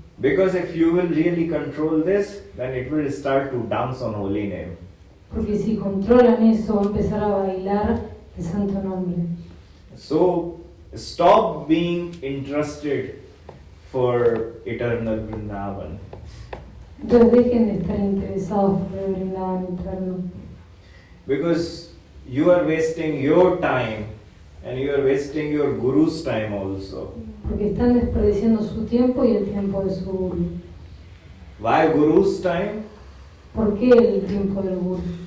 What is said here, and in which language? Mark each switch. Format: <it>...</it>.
<en>Because if you will really control this, then it will start to dance on holy name.</en> <es>Porque si controlan eso, va a empezar a bailar el santo nombre.</es> <en>So stop being interested for eternal Vrindavan.</en> <es>Entonces dejen de estar interesados por el Vrindavan eterno.</es> <en>Because you are wasting your time and you are wasting your guru's time also.</en> <es>Porque están desperdiciando su tiempo y el tiempo de su guru.</es> <en>Why guru's time?</en> <es>¿Por qué el tiempo del guru?</es>